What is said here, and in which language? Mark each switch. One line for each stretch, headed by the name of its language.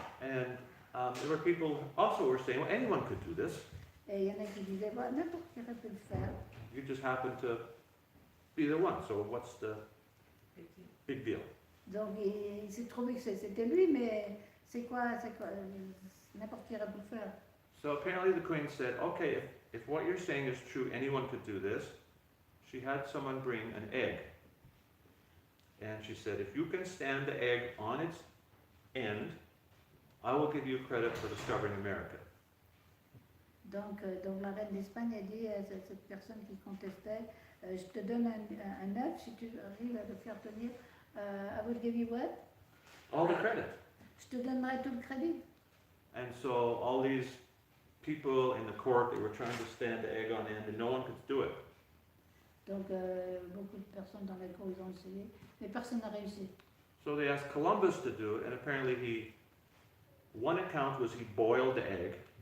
English: And there were people also who were saying, well, anyone could do this.
French: Et il y en a qui disaient, well, n'importe qui aurait pu le faire.
English: You just happen to be the one, so what's the big deal?
French: Donc il s'est trouvé que c'était lui, mais c'est quoi, n'importe qui aurait pu le faire.
English: So apparently the queen said, okay, if what you're saying is true, anyone could do this. She had someone bring an egg. And she said, if you can stand the egg on its end, I will give you credit for discovering America.
French: Donc la reine d'Espagne a dit à cette personne qui contestait, je te donne un œuf, si tu arrives à le faire tenir,
English: I will give you what? All the credit.
French: Je te donnerai tout le crédit.
English: And so all these people in the court, they were trying to stand the egg on end, and no one could do it.
French: Donc beaucoup de personnes dans la cour, ils ont essayé, mais personne n'a réussi.
English: So they asked Columbus to do it, and apparently one account was he boiled the egg.